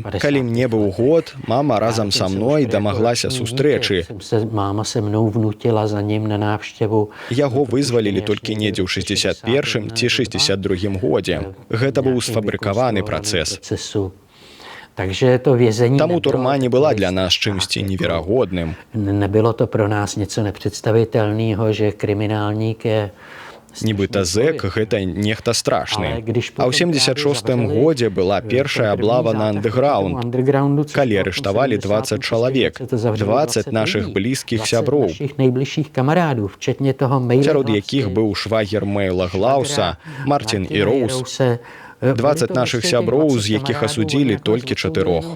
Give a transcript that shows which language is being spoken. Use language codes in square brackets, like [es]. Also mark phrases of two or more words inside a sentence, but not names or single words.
[be] Калі мне быў год, мама разам са мной дамаглася сустрэчы. Яго вызвалілі толькі недзе ў 61-м ці 62-м годзе. Гэта быў сфабрыкаваны працэс. Таму турма не была для нас чымсьці неверагодным. [cs] Nebylo to pro nás něco nepředstavitelného, že kriminálník je... [be] Нібыта зэк – гэта нехта страшны. А ў 76-м годзе была першая аблава на андэграунд, калі арыштавалі 20 чалавек, 20 нашых блізкіх сяброў, сярод якіх быў швагер Мэйла Глауса, Мартин Іроус, 20 нашых сяброў, з якіх асудзілі толькі 4.